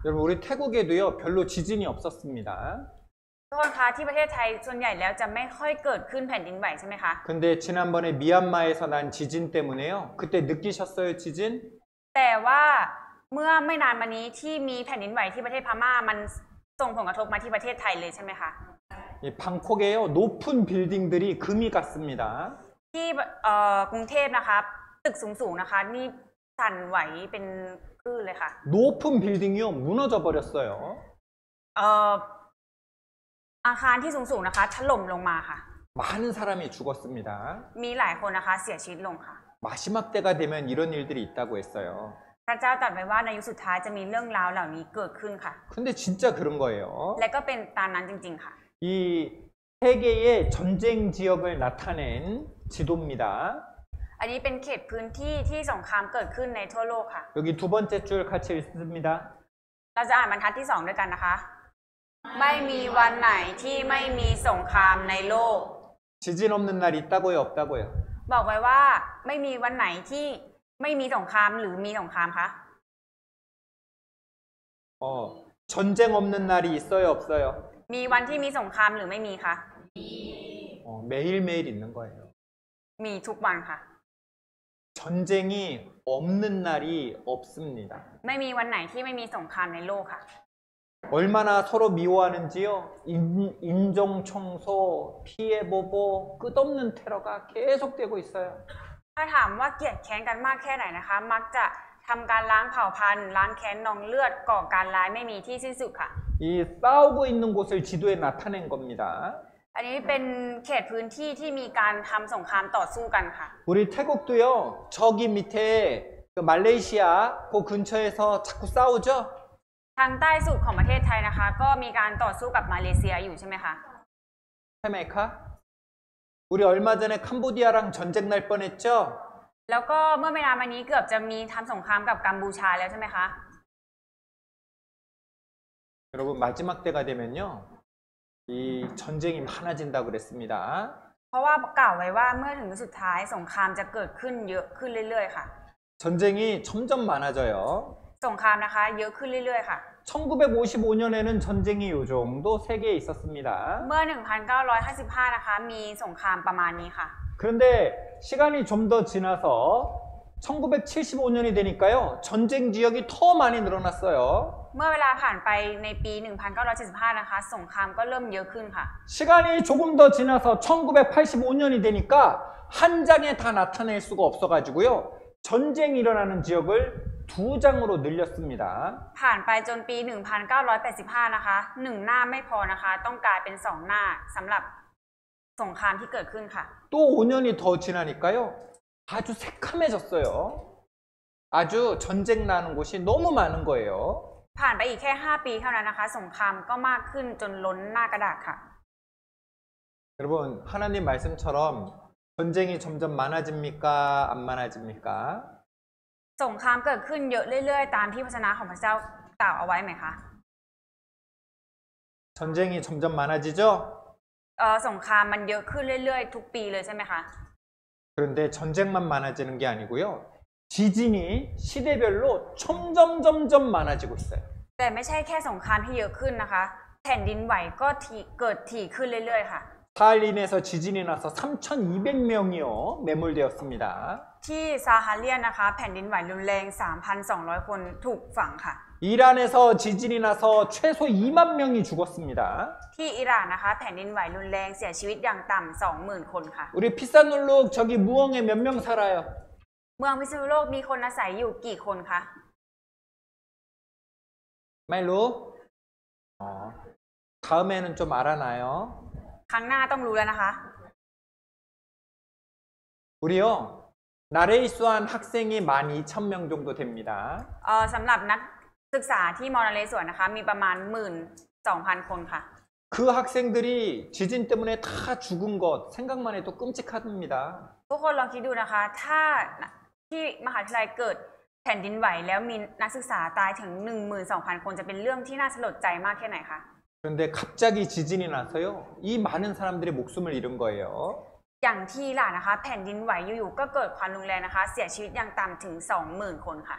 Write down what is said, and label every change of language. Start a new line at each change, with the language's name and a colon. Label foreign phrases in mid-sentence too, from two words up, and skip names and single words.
Korean: 여러분 우리 태국에도요 별로 지진이 없었습니다.
Thai: ทุกคนคะที่ประเทศไทยส่วนใหญ่แล้วจะไม่ค่อยเกิดขึ้นแผ่นดินไหวใช่ไหมคะ
Korean: 근데 지난번에 미얀마에서 난 지진 때문에요. 그때 느끼셨어요, 지진?
Thai: แต่ว่าเมื่อไม่นานมานี้ที่มีแผ่นดินไหวที่ประเทศพม่ามันส่งผลกระทบมาที่ประเทศไทยเลยใช่ไหมคะ
Korean: 이 방콕에요, 높은 빌딩들이 금이 갔습니다.
Thai: ที่กรุงเทพนะคะตึกสูงๆนะคะนี่สั่นไหวเป็นคลื่นเลยค่ะ
Korean: 높은 빌딩이요, 무너져 버렸어요.
Thai: อาคารที่สูงๆนะคะถล่มลงมาค่ะ
Korean: 많은 사람이 죽었습니다.
Thai: มีหลายคนนะคะเสียชีวิตลงค่ะ
Korean: 마지막 때가 되면 이런 일들이 있다고 했어요.
Thai: พระเจ้าตรัสไว้ว่าในยุคสุดท้ายจะมีเรื่องราวเหล่านี้เกิดขึ้นค่ะ
Korean: 근데 진짜 그런 거예요.
Thai: และก็เป็นตามนั้นจริงๆค่ะ
Korean: 이 세계의 전쟁 지역을 나타낸 지도입니다.
Thai: อันนี้เป็นเขตพื้นที่ที่สงครามกิดขึ้นในทั่วโลกค่ะ
Korean: 여기 두 번째 줄 같이 읽습니다.
Thai: เราจะอ่านบรรทัดที่2ด้วยกันนะคะ ไม่มีวันไหนที่ไม่มีสงครามในโลก
Korean: 지진 없는 날 있다고요, 없다고요?
Thai: บอกไว้ว่าไม่มีวันไหนที่ไม่มีสงครามหรือมีสงครามคะ
Korean: 전쟁 없는 날이 있어요, 없어요?
Thai: มีวันที่มีสงครามหรือไม่มีคะ
Korean: 매일매일 있는 거예요.
Thai: มีทุกวันค่ะ
Korean: 전쟁이 없는 날이 없습니다.
Thai: ไม่มีวันไหนที่ไม่มีสงครามในโลกค่ะ
Korean: 얼마나 서로 미워하는지요? 인종 청소, 피해 보복, 끝없는 테러가 계속되고 있어요.
Thai: ถ้าถามว่าเกลียดแค้นกันมากแค่ไหนนะคะ มักจะทำการล้างเผ่าพันธุ์ล้างแค้นนองเลือดก่อการร้ายไม่มีที่สิ้นสุดค่ะ
Korean: 이 싸우고 있는 곳을 지도에 나타낸 겁니다.
Thai: อันนี้เป็นเขตพื้นที่ที่มีการทำสงครามต่อสู้กันค่ะ
Korean: 우리 태국도요. 저기 밑에 그 말레이시아 그 근처에서 자꾸 싸우죠.
Thai: ทางใต้สุดของประเทศไทยนะคะ ก็มีการต่อสู้กับมาเลเซียอยู่ใช่ไหมคะ 헤메카?
Korean: 우리 얼마 전에 캄보디아랑 전쟁 날 뻔했죠.
Thai: แล้วก็เมื่อไม่นานมานี้เกือบจะมีทำสงครามกับกัมพูชาแล้วใช่ไหมคะ
Korean: 여러분 마지막 때가 되면요. 이 전쟁이 많아진다고 그랬습니다.
Thai: เพราะว่ากล่าวไว้ว่าเมื่อถึงสุดท้ายสงครามจะเกิดขึ้นเยอะขึ้นเรื่อยๆค่ะ
Korean: 전쟁이 점점 많아져요.
Thai: สงครามนะคะเยอะขึ้นเรื่อยๆค่ะ
Korean: 1955년에는 전쟁이 요 정도 세계에 있었습니다.
Thai: เมื่อ 1955 นะคะมีสงครามประมาณนี้ค่ะ
Korean: 그런데 시간이 좀 더 지나서 1975년이 되니까요. 전쟁 지역이 더 많이 늘어났어요.
Thai: เมื่อเวลาผ่านไปในปี 1975 นะคะสงครามก็เริ่มเยอะขึ้นค่ะ
Korean: 시간이 조금 더 지나서 1985년이 되니까 한 장에 다 나타낼 수가 없어가지고요. 전쟁이 일어나는 지역을 2장으로 늘렸습니다.
Thai: ผ่านไปจนปี 1985 นะคะ1หน้าไม่พอนะคะต้องกลายเป็น2หน้าสำหรับสงครามที่เกิดขึ้นค่ะ
Korean: 또 5년이 더 지나니까요. 아주 새카매졌어요. 아주 전쟁 나는 곳이 너무 많은 거예요.
Thai: ผ่านไปอีกแค่5ปีเท่านั้นนะคะสงครามก็มากขึ้นจนล้นหน้ากระดาษค่ะ
Korean: 여러분 하나님 말씀처럼 전쟁이 점점 많아집니까? 안 많아집니까?
Thai: สงครามเกิดขึ้นเยอะเรื่อยๆตามที่พระวจนะของพระเจ้ากล่าวเอาไว้ไหมคะ
Korean: 전쟁이 점점 많아지죠?
Thai: สงครามมันเยอะขึ้นเรื่อยๆทุกปีเลยใช่ไหมคะ
Korean: 그런데 전쟁만 많아지는 게 아니고요. 지진이 시대별로 점점 많아지고 있어요.
Thai: แต่ไม่ใช่แค่สงครามที่เยอะขึ้นนะคะแผ่นดินไหวก็เกิดถี่ขึ้นเรื่อยๆค่ะ
Korean: 사할린에서 지진이 나서 3,200명이요 매몰되었습니다.
Thai: ที่ซาฮาเลียนนะคะแผ่นดินไหวรุนแรง 3,200 คนถูกฝังค่ะ
Korean: 이란에서 지진이 나서 최소 2만 명이 죽었습니다.
Thai: ที่อิหร่านนะคะแผ่นดินไหวรุนแรงเสียชีวิตอย่างต่ำ 20,000 คนค่ะ
Korean: 우리 피사눌룩 저기 무엉에 몇 명 살아요?
Thai: เมืองพิษณุโลกมีคนอาศัยอยู่กี่คนคะ
Korean: 말로? 다음에는 좀 알아놔요.
Thai: ครั้งหน้าต้องรู้แล้วนะคะ
Korean: 우리요 나레이수한 학생이 12,000명 정도 됩니다.
Thai: สำหรับนักศึกษาที่มอนาเลสวนนะคะมีประมาณ 12,000 คนค่ะ
Korean: 그 학생들이 지진 때문에 다 죽은 것 생각만 해도 끔찍합니다.
Thai: ทุกคนลองคิดดูนะคะถ้าที่มหาวิทยาลัยเกิดแผ่นดินไหวแล้วมีนักศึกษาตายถึง 12,000 คนจะเป็นเรื่องที่น่าสลดใจมากแค่ไหนคะ
Korean: 그런데 갑자기 지진이 나서요. 이 많은 사람들이 목숨을 잃은 거예요.
Thai: อย่างที่ล่ะนะคะแผ่นดินไหวอยู่ๆก็เกิดความรุนแรงนะคะเสียชีวิตอย่างต่ำถึง 20,000 คนค่ะ